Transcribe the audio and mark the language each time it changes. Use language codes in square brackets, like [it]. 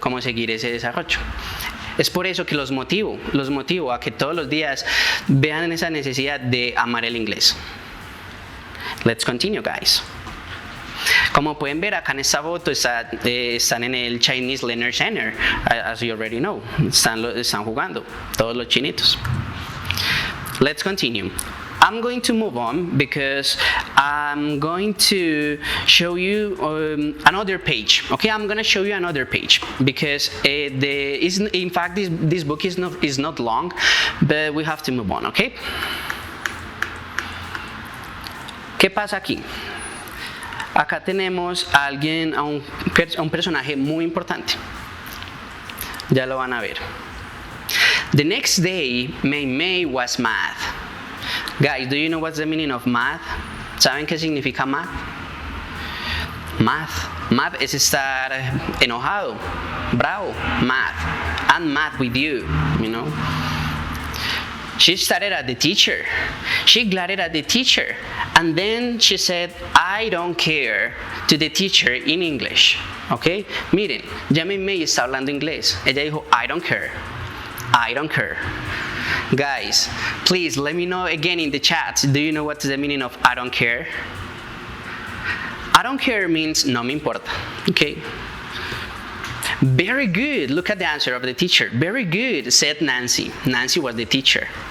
[es] Cómo seguir ese desarrollo. Es por eso que los motivo a que todos los días vean esa necesidad de amar el inglés. [en] Let's continue, guys. [es] Como pueden ver acá en esta foto están en el Chinese Learner Center, [en] as you already know. [es] Están jugando todos los chinitos. [en] Let's continue. I'm going to move on because I'm going to show you another page. Okay, I'm going to show you another page because in fact this book is not long, but we have to move on. Okay. [es] ¿Qué pasa aquí? Acá tenemos a un personaje muy importante. Ya lo van a ver. [en] The next day, Mei Mei was mad. Guys, do you know what's the meaning of mad? [es] ¿Saben qué significa mad? Mad es estar enojado, bravo, mad. [en] I'm mad with you, She started at the teacher. She glared at the teacher. And then she said, I don't care, to the teacher in English. [es] ¿Ok? Miren, ya May está hablando inglés. Ella dijo, [en] I don't care. I don't care. Guys, please let me know again in the chat. Do you know what's the meaning of I don't care? I don't care means [es] no me importa. [en] Okay? Very good. Look at the answer of the teacher. Very good, said Nancy. Nancy was the teacher.